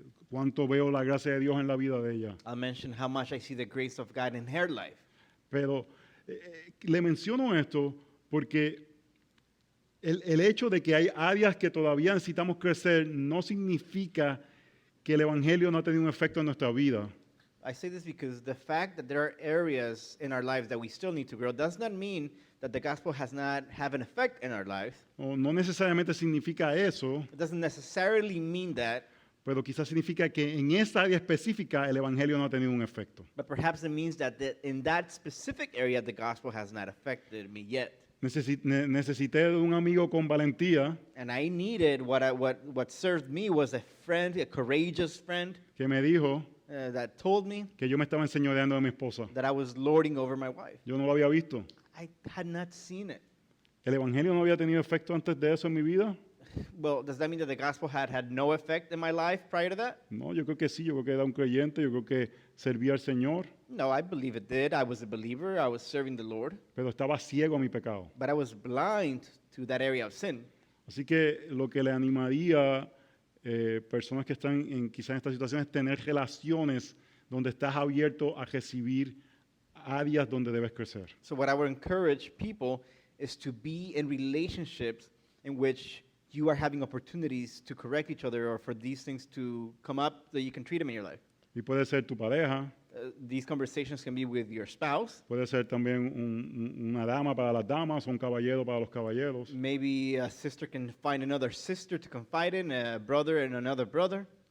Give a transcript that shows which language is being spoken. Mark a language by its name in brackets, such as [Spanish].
[Spanish] Cuánto veo la gracia de Dios en la vida de ella. [English] I'll mention how much I see the grace of God in her life. [Spanish] Pero le menciono esto porque el hecho de que hay áreas que todavía necesitamos crecer no significa que el Evangelio no ha tenido un efecto en nuestra vida. [English] I say this because the fact that there are areas in our lives that we still need to grow does not mean that the gospel has not have an effect in our lives. [Spanish] O no necesariamente significa eso, [English] It doesn't necessarily mean that, [Spanish] pero quizás significa que en esa área específica el Evangelio no ha tenido un efecto. [English] but perhaps it means that in that specific area the gospel has not affected me yet. [Spanish] Necesité de un amigo con valentía [English] And I needed what served me was a friend, a courageous friend [Spanish] que me dijo [English] that told me [Spanish] que yo me estaba enseñoreando de mi esposa. [English] that I was lording over my wife. [Spanish] Yo no lo había visto. [English] I had not seen it. [Spanish] El Evangelio no había tenido efecto antes de eso en mi vida. [English] Well, does that mean that the gospel had no effect in my life prior to that? [Spanish] No, yo creo que sí, yo creo que era un creyente, yo creo que servía al Señor, [English] No, I believe it did. I was a believer. I was serving the Lord. [Spanish] pero estaba ciego a mi pecado. [English] But I was blind to that area of sin. [Spanish] Así que lo que le animaría personas que están quizás en esta situación es tener relaciones donde estás abierto a recibir áreas donde debes crecer. [English] So what I would encourage people is to be in relationships in which you are having opportunities to correct each other or for these things to come up that you can treat them in your life. [Spanish] Y puede ser tu pareja, [English] These conversations can be with your spouse. [Spanish] puede ser también una dama para las damas o un caballero para los caballeros. [English] Maybe a sister can find another sister to confide in, a brother and another brother.